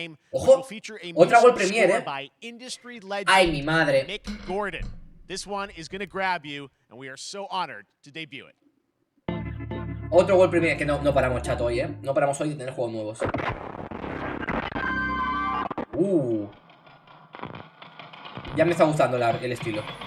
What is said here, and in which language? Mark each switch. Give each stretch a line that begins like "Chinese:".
Spanish: Ojo, otra World Premiere, ¡ay, mi madre!
English: This one is going to grab you, and we are so honored to debut it.
Spanish: Otro World Premiere que no paramos, chato, hoy, No paramos hoy de tener juegos nuevos. Ya me está gustando el estilo.